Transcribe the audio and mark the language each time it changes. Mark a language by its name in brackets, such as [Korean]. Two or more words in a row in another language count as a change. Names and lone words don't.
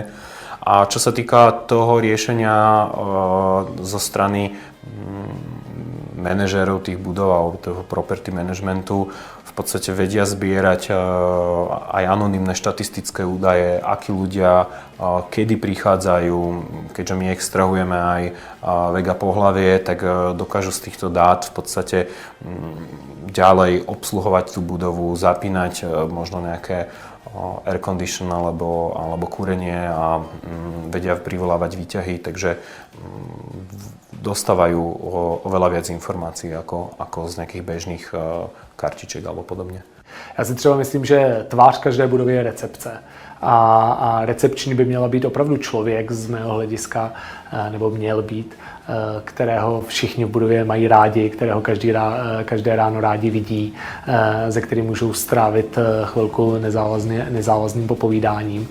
[Slovak] A čo sa týka toho riešenia zo strany manažérov tých budov alebo toho [English] property managementu, [Slovak] v podstate vedia zbierať aj anonymné štatistické údaje, akí ľudia kedy prichádzajú. Keďže my extrahujeme aj vek a pohlavie, tak dokážu z týchto dát v podstate ďalej obsluhovať tú budovu, zapínať možno nejaké [English] air condition [Slovak] alebo kúrenie a vedia privolávať výťahy, takže dostávajú oveľa viac informácií ako z nejakých bežných kartiček alebo podobně. [Czech] Já si třeba myslím, že tvář každé budovy je recepce. A recepční by měla být opravdu člověk z mého hlediska, nebo měl být, kterého všichni v budově mají rádi, kterého každé ráno rádi vidí, ze kterým můžou strávit chvilku nezávazným popovídáním.